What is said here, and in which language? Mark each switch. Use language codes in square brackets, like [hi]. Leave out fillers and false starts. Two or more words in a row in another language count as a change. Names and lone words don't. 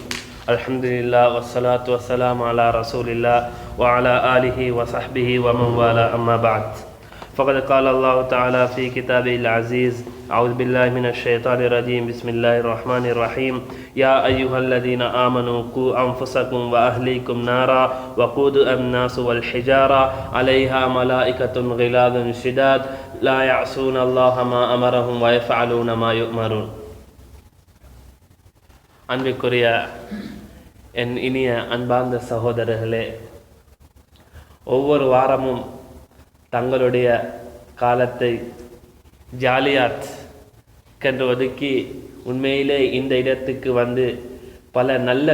[ar] الحمد لله والصلاة والسلام على رسول الله وعلى آله وصحبه ومن والاه أما بعد فقد قال الله تعالى في كتابه العزيز أعوذ بالله من الشيطان الرجيم. بسم الله الرحمن الرحيم. يا أيها الذين آمنوا قوا أنفسكم وأهليكم نارا وقودها الناس والحجارة عليها ملائكة غلاظ شداد لا يعصون الله ما أمرهم ويفعلون ما يؤمرون. [ta] அன்பிற்குரிய என் இனிய அன்பார்ந்த சகோதரர்களே, ஒவ்வொரு வாரமும் தங்களுடைய காலத்தை ஜாலியாத் கன்று ஒதுக்கி உண்மையிலே இந்த இடத்துக்கு வந்து பல நல்ல